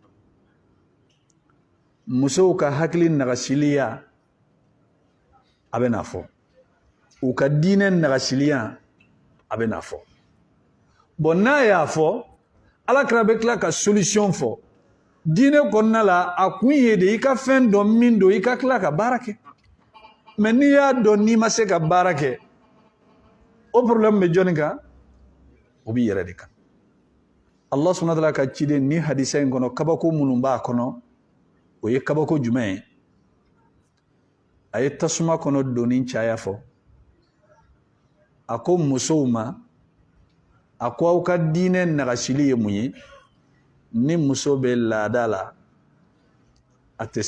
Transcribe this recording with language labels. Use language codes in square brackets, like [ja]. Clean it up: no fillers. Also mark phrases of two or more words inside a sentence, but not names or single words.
[bm] musow ka hakili nagasiliya a bɛ n'a fɔ u ka diinɛ nagasiliya a bɛ n'a fɔ bon n'a y'a fɔ Ala kɛra bɛ tila ka solution fɔ diinɛ kɔnɔna la a kun ye de i ka fɛn dɔn min don i ka tila ka baara kɛ mais n'i y'a dɔn n'i ma se ka baara kɛ o problème bɛ jɔnni kan o b'i yɛrɛ de kan [ar] الله سبحانه وتعالى [bm] ka ciden ni hadisa in kɔnɔ kabako minnu b'a kɔnɔ o ye kabako jumɛn ye a ye tasuma kɔnɔ donni caya fɔ a ko musow ma a ko aw ka diinɛ nagasili ye mun ye ni muso bɛ laada la a tɛ